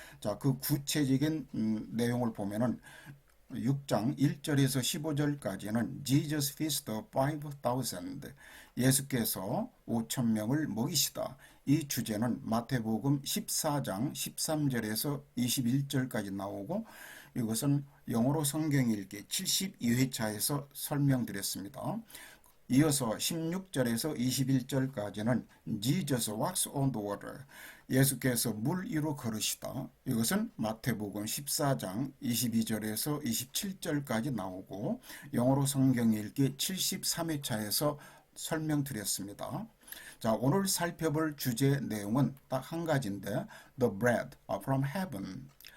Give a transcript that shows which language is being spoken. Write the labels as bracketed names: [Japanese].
[Korean] 자, 그 구체적인 내용을 보면은 6장 1절에서 15절까지는 [English] Jesus feast of 5,000 [Korean] 예수께서 5,000명을 먹이시다. 이 주제는 마태복음 14장 13절에서 21절까지 나오고 이것은 영어로 성경 읽기 72회차에서 설명드렸습니다. 이어서 16절에서 21절까지는 [English] Jesus walks on the water. [Korean] 예수께서 물 위로 걸으시다. 이것은 마태복음 14장 22절에서 27절까지 나오고 영어로 성경 읽기 73회차에서 설명드렸습니다. 자, 오늘 살펴볼 주제 내용은 딱 한 가지인데 [English] The bread from heaven.